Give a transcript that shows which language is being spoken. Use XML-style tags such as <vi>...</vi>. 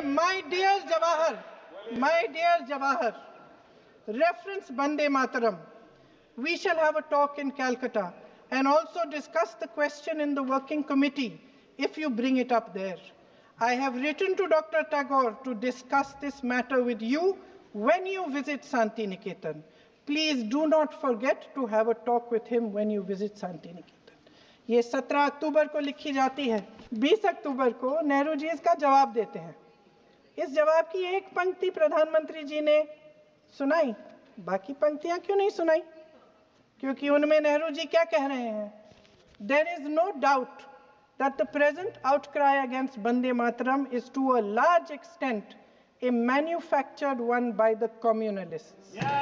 <en>My dear Jawahar, reference Vande Mataram. We shall have a talk in Calcutta and also discuss the question in the working committee if you bring it up there. I have written to Dr. Tagore to discuss this matter with you when you visit Santi Niketan. Please do not forget to have a talk with him when you visit Santi Niketan.</en> <hi>ये 17 अक्टूबर को लिखी जाती है। 20 अक्टूबर को नेहरू जी इसका जवाब देते हैं। इस जवाब की एक पंक्ति प्रधानमंत्री जी ने सुनाई, बाकी पंक्तियां क्यों नहीं सुनाई? क्योंकि उनमें नेहरू जी क्या कह रहे हैं?</hi> <en>There is no doubt that the present outcry against Vande Mataram is to a large extent a manufactured one by the communalists.</en>